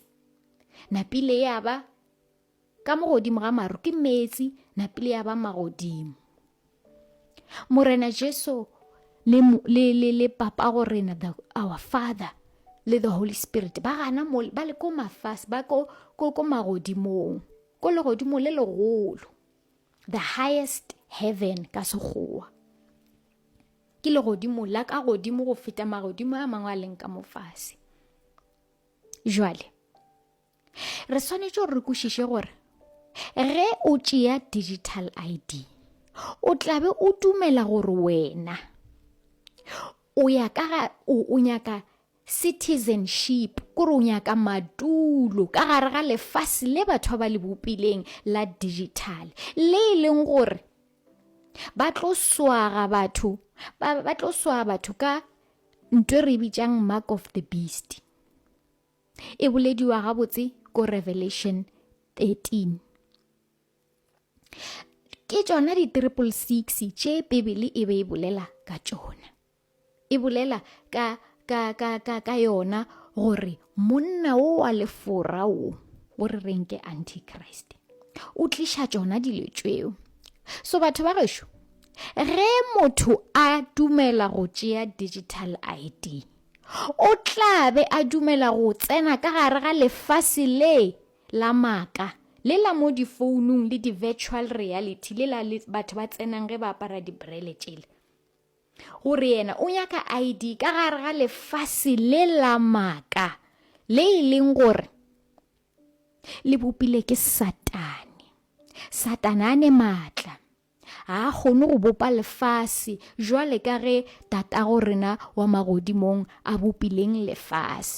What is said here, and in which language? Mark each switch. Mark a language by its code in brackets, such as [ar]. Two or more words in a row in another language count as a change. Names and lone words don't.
[nso] Napile ya ba ka mo godimo ga maru ke meetse, napile ya ba magodimo. Morena Jesu le papa go rena, [en] our Father [nso] le [en] the Holy Spirit [nso] ba gana ba le ko mafase, ba ko magodimong, ko legodimo le legolo, [en] the highest heaven [nso] ka sekgowa. Ke legodimo la ka godimo go feta magodimo a mangwe a leng ka mofase. Jwale re swanetše gore re kwešiše gore ge o tšea [en] digital ID, [nso] o tlabe o dumela gore wena o nyaka citizenship, kore o nyaka madulo ka gare ga lefase le batho ba le bopileng la digital, le e leng gore ba tlo swaga batho ka ntwe re bitšang [en] mark of the beast. [nso] E bolediwa gabotse ko Revelation 13. Ke tšona di-666 tše Bibele e be e bolela ka tšona. E bolela ka yona gore monna o wa lefora o re reng ke Antichrist o tliša tšona dilo tšeo. So batho ba gešo, ge motho a dumela go tšea [en] digital ID, [nso] o tlabe a dumela go tsena ka gare ga lefase le la maaka le la mo difounung le di- [en] virtual reality [nso] le la le batho ba tsenang ge ba apara dibrele tšele gore yena o nyaka ID ka gare ga lefase le la maaka le e leng gore le bopile ke satane. Satane a ne maatla, a kgone go bopa lefase jwale ka ge tata go rena wa magodimong a bopileng lefase.